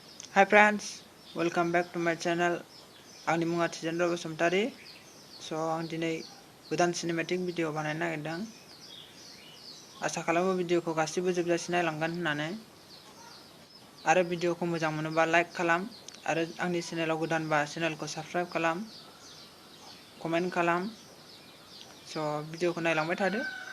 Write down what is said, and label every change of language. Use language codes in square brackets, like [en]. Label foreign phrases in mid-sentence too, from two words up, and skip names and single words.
[en] Hi friends, welcome back to my channel. [brx] Angni munga thejendra basumatary. So ang dinai godan [en] cinematic video [brx] banai nagirdang. Asa khalamo video ko gasibo जोबजासिम नायलांगोन होननानै आरो video को मोजां मोनोबा like खालाम आरो आंनि चेनेलाव गोदानबा चेनेलखौ subscribe खालाम comment खालाम. So video को नायलांबाय थादो.